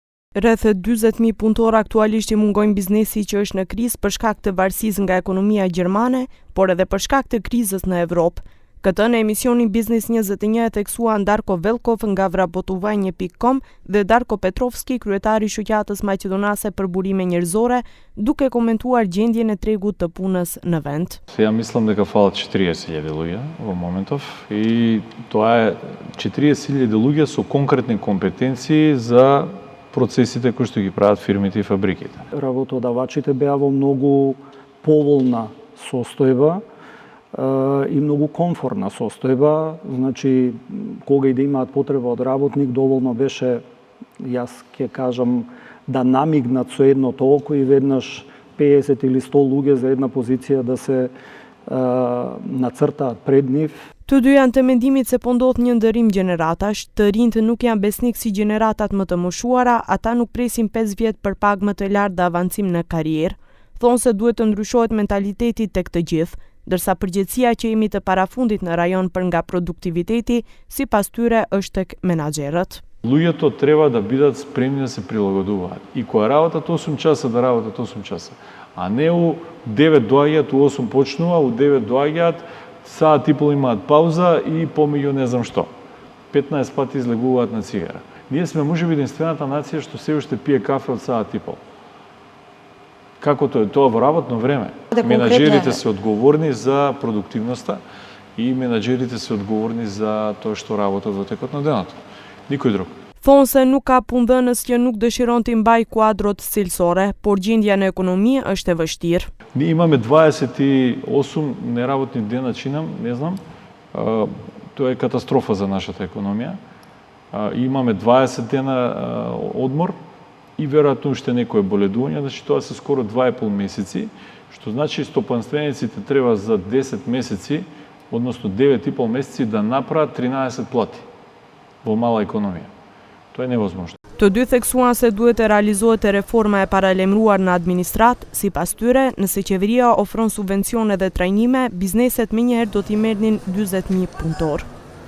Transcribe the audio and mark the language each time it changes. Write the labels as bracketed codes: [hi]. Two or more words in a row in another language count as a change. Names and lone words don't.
[sq] Rreth 40.000 punëtor aktualisht I mungojnë biznesi që është në krizë për shkak të varësisë nga ekonomia gjermane, por edhe për shkak të krizës në Evropë. Këtë në emisionin Biznes 21 e theksuan Darko Velkov nga vrabotuvanje.com dhe Darko Petrovski, kryetari I Shoqatës Maqedonase për Burime Njerëzore, duke komentuar gjendjen e tregut të punës në vend. [mk] Ja mislim дека фалат 40.000 луѓе во моментов и тоа е 40.000 луѓе со конкретни компетенции за процесите кои што ги прават фирмите и фабриките. Работодавачите беа во многу поволна состојба и многу комфортна состојба, значи кога и да имаат потреба од работник, доволно беше, јас ќе кажам, да намигнат со едното око и веднаш 50 или 100 луѓе за една позиција да се нацртаат пред нив. [sq] Të dy janë të mendimit se po ndodh një ndërim gjeneratash, të rinjtë nuk janë besnik si gjeneratat më të moshuara, ata nuk presin 5 vjet për pagë më të lartë dhe avancim në karrierë. Thonë se duhet të ndryshohet mentaliteti tek të gjithë, ndërsa përgjegjësia që jemi të parafundit në rajon për nga produktiviteti, sipas tyre është tek menaxherët. [mk] Луѓето треба да бидат спремни да се прилагодуваат. И кога работат 8 часа, да работат 8 часа. А не у 9 доаѓаат, у 8 почнува, у 9 доаѓаат, саат и пол имаат пауза и помеѓу не знам што. 15 пати излегуваат на цигара. Ние сме можеби единствената нација што се уште пие кафе од саат и пол. Како тоа е тоа во работно време? Менаџерите се одговорни за продуктивноста и менаџерите се одговорни за тоа што работат во текот на денот. Никој друг. [sq] Thonë se nuk ka punëdhënës që nuk dëshiron të mbajë kuadrot cilësore, por gjendja në ekonomi është e vështirë. [mk] Ние имаме 28 неработни дена чинам, не знам. Тоа е катастрофа за нашата економија. Имаме 20 дена одмор и веројатно уште некое боледување, значи тоа се скоро 2,5 месеци, што значи стопанствениците треба за 10 месеци, односно 9,5 месеци да направат 13 плати во мала економија. Тоа е невозможно. [sq] Të dy theksuan se duhet të realizohet reforma e paralemruar në administrat, sipas tyre, nëse qeveria ofron subvencione dhe trajnime, bizneset menjëherë do t'i merrnin 40.000 punëtor.